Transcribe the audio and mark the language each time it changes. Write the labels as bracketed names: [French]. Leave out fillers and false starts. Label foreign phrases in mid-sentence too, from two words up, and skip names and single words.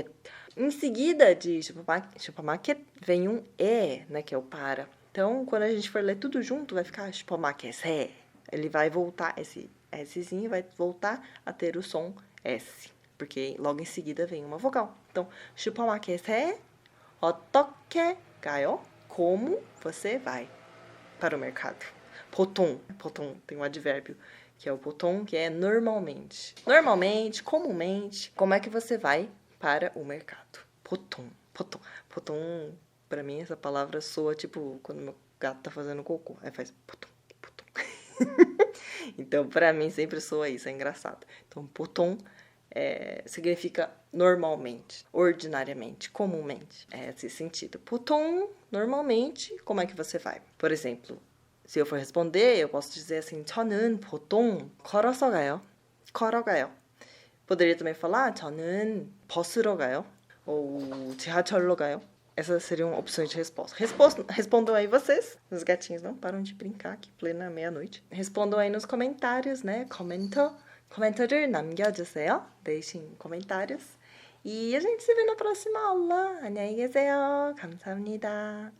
[Portuguese] Em seguida de supermarket vem um E, né? Que é o para. Então, quando a gente for ler tudo junto, vai ficar supermarket. Ele vai voltar, esse Szinho vai voltar a ter o som S. Porque logo em seguida vem uma vogal. Então, [Korean] 슈퍼마켓에 어떻게 가요? [Portuguese] Como você vai para o mercado? 보통 tem um advérbio, que é o 보통, que é normalmente. Normalmente, comumente, como é que você vai para o mercado? [Korean] 보통. [Portuguese] Pra mim, essa palavra soa tipo quando meu gato tá fazendo cocô. Aí faz 보통. Então, pra mim, sempre soa isso, é engraçado. Então, 보통 significa normalmente, ordinariamente, comumente. É esse sentido. 보통, normalmente, como é que você vai? Por exemplo, se eu for responder, eu posso dizer assim, [Korean] 저는 보통 걸어서 가요. 걸어가요. [Portuguese] Poderia também falar, [Korean] 저는 버스로 가요. Ou 지하철로 가요. [Portuguese] Essas seriam opções de resposta. Respondam aí vocês. Os gatinhos não param de brincar aqui, plena meia-noite. Respondam aí nos comentários, né? [Korean] 코멘트를 남겨주세요. [Portuguese] deixem comentários. E a gente se vê na próxima aula. [Korean] 안녕히 계세요. 감사합니다.